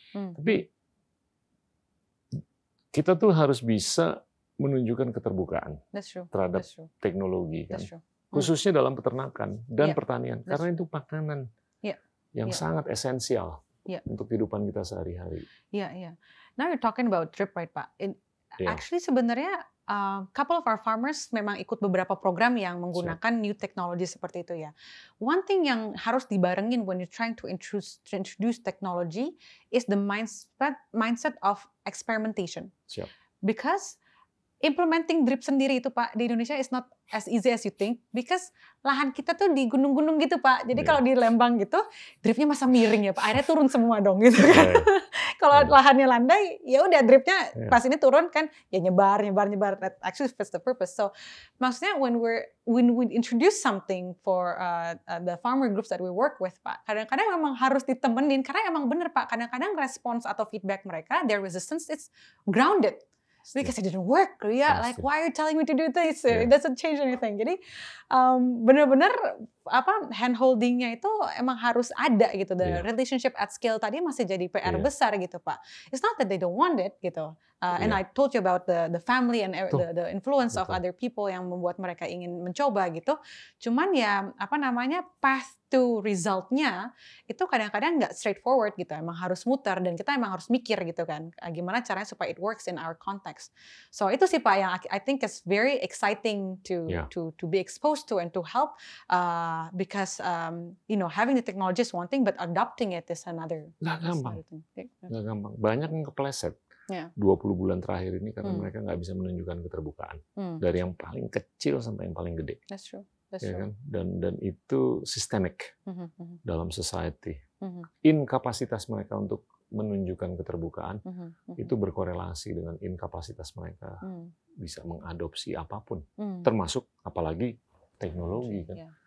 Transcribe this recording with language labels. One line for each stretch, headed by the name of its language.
Indonesian: Tapi kita tuh harus bisa menunjukkan keterbukaan terhadap teknologi kan. Khususnya dalam peternakan dan pertanian karena itu makanan yang sangat esensial untuk kehidupan kita sehari-hari.
English: Now you're talking about drip, right, Pak? Actually
Indonesian: sebenarnya
English: couple of our farmers
Indonesian: memang ikut beberapa program yang menggunakan
English: new technology
Indonesian: seperti itu ya.
English: One thing
Indonesian: yang harus dibarengin
English: when you're trying to introduce technology is the mindset of experimentation. Because implementing drip
Indonesian: sendiri itu Pak di Indonesia
English: is not as easy as you think, because
Indonesian: lahan kita tuh di gunung-gunung gitu Pak. Jadi kalau di Lembang gitu dripnya masa miring ya Pak, airnya turun semua dong gitu kan. Kalau lahannya landai ya udah dripnya pas ini turun kan ya nyebar.
English: That actually fits the purpose.
Indonesian: So maksudnya
English: when we introduce something for the farmer groups that we work with Pak,
Indonesian: kadang-kadang memang harus ditemenin karena emang bener Pak, kadang-kadang respons atau feedback mereka,
English: their resistance it's grounded. Because it didn't work, like why are you telling me to do this? It doesn't change anything.
Indonesian: Jadi benar-benar hand holdingnya itu emang harus ada gitu.
English: The relationship at scale
Indonesian: tadi masih jadi PR besar gitu Pak.
English: It's not that they don't want it
Indonesian: gitu.
English: And I told you about the family and the influence of other people
Indonesian: yang membuat mereka ingin mencoba gitu. Cuman ya
English: path to resultnya
Indonesian: itu kadang-kadang nggak straightforward gitu. Emang harus muter dan kita emang harus mikir gitu kan. Gimana caranya supaya
English: it works in our context. So
Indonesian: itu sih Pak yang
English: I think is very exciting to be exposed to and to help because having the technology is one thing but adopting it is another.
Indonesian: Nggak gampang. Banyak yang kepleset. 20 bulan terakhir ini karena mereka nggak bisa menunjukkan keterbukaan dari yang paling kecil sampai yang paling gede.
English: That's true.
Indonesian: Kan? Dan itu sistemik dalam society. Inkapasitas mereka untuk menunjukkan keterbukaan itu berkorelasi dengan inkapasitas mereka bisa mengadopsi apapun, termasuk apalagi teknologi kan.